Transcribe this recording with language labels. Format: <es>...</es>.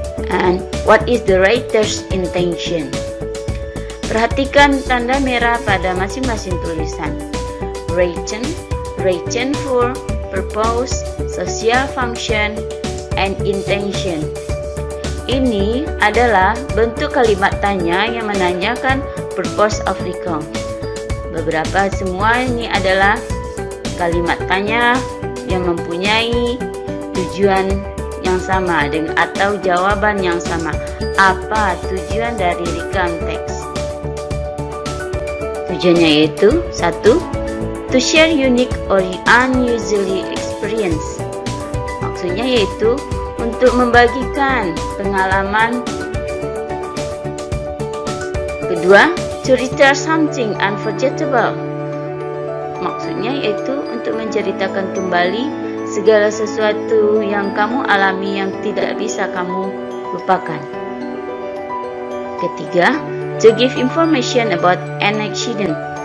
<en>And what is the writer's intention?</en> <id>Perhatikan tanda merah pada masing-masing tulisan.</id> <en>Written for, purpose, social function, and intention.</en> <id>Ini adalah bentuk kalimat tanya yang menanyakan</id> <en>purpose of recount.</en> <id>Semua ini adalah kalimat tanya yang mempunyai tujuan yang sama atau jawaban yang sama. Apa tujuan dari recount text? Tujuannya yaitu 1.</id> <en>To share unique or unusual experience.</en> <id>Maksudnya yaitu untuk membagikan pengalaman. Kedua,</id> <en>to retell something unforgettable.</en> <id>Maksudnya yaitu untuk menceritakan kembali segala sesuatu yang kamu alami yang tidak bisa kamu lupakan. Ketiga,</id> <en>to give information about an accident.</en>